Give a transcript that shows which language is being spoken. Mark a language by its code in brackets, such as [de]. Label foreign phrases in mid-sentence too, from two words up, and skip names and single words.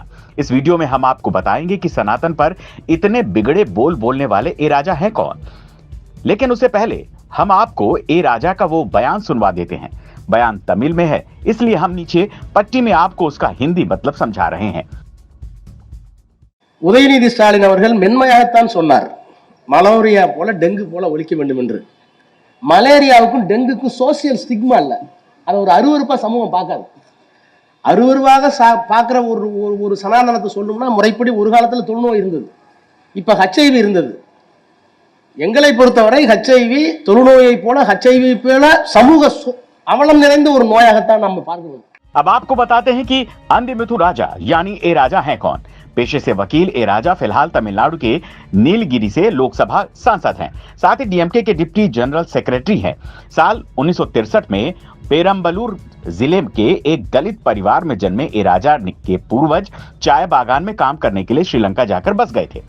[hi] इस वीडियो में हम आपको बताएंगे कि सनातन पर इतने बिगड़े बोल बोलने वाले ए राजा हैं कौन। लेकिन उससे पहले हम आपको ए राजा का वो बयान सुनवा देते हैं। बयान तमिल में है, इसलिए हम नीचे पट्टी में आपको उसका हिंदी मतलब समझा रहे हैं। [ta] உதயநிதி ஸ்டாலின் அவர்கள் மென்மையாகத்தான் சொன்னார், மலேரியா போல டெங்கு போல ஒழிக்க வேண்டும் என்று. மலேரியாவுக்கும் டெங்குக்கும் [en] social stigma [ta] இல்ல, அதை ஒரு அருவருப்பா சமூகம் பார்க்காது. அருவருவாக பார்க்குற ஒரு சனாதனத்தை சொல்லணும்னா முறைப்படி ஒரு காலத்தில் தொழுநோய் இருந்தது, இப்போ ஹெச்ஐவி இருந்தது. எங்களை பொறுத்தவரை ஹெச்ஐவி தொழுநோயை போல ஹெச்ஐவி போல சமூக அவலம் நிறைந்த ஒரு நோயாகத்தான் நம்ம பார்க்கணும்। [hi] अब आपको बताते हैं कि अंधमिथु राजा यानी ए राजा हैं कौन। पेशे से वकील ए राजा फिलहाल तमिलनाडु के नीलगिरी से लोकसभा सांसद हैं। साथ ही डीएमके के [en] deputy general secretary [hi] हैं। साल 1963 में पेरम्बलूर जिले के एक दलित परिवार में जन्मे ए राजा के पूर्वज चाय बागान में काम करने के लिए श्रीलंका जाकर बस गए थे।